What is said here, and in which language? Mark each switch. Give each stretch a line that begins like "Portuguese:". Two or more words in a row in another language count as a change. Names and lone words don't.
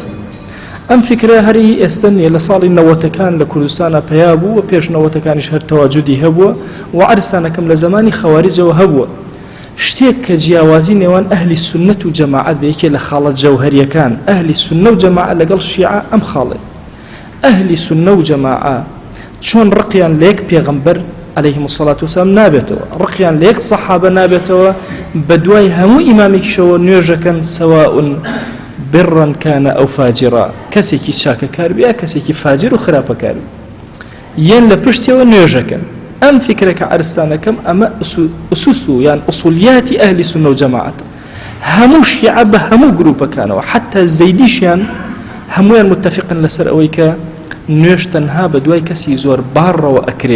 Central Kurdish: ئەم فکرە هەری ئێستا نیە، لە ساڵی 90ەکان لە کوردستانە پەیا بوو و پێش 90ەکانیش هەر تەواجودی هەبووە و عەرسانەکەم لە زمانی خەواریجەوە هەبووە. شتێک کە جیاوازی نێوان ئەهلی سنت و جەماعەت بە یەکێ لە خاڵە جەوهەریەکان ئەهلی سنە و جەماعەت لەگەڵ شیعە ئەم خاڵێ. ئەهلی سنە و جەماعەت چۆن ڕقیان لە یەک پێغەمبەر
Arabic: عليهم الصلاة والسلام
Central Kurdish: نابێتەوە، ڕقیان لە یەک سەحابە نابێتەوە، بە دوای هەموو ئیمامێکیشەوە نوێژەکەن
Arabic: سەواء برا كان أو فاجرا،
Central Kurdish: کەسێکی چاکەکار بێ کەسێکی فاجر و خراپەکار بێ، یەن لە پشتیەوە نوێژەکەن. ئەم فکرەکە عەرستانەکەم ئەمە ئوسوس و یان ئوسولیاتی ئەهلی سنە و جەماعەت. هەموو شیعە بە هەموو گروپەکانەوە حتا زەیدیشیان هەمویان متفقن لەسەر ئەوەی کە نوێژ تەنها بە دوای کەسی زۆر باڕەوە ئەکرێ.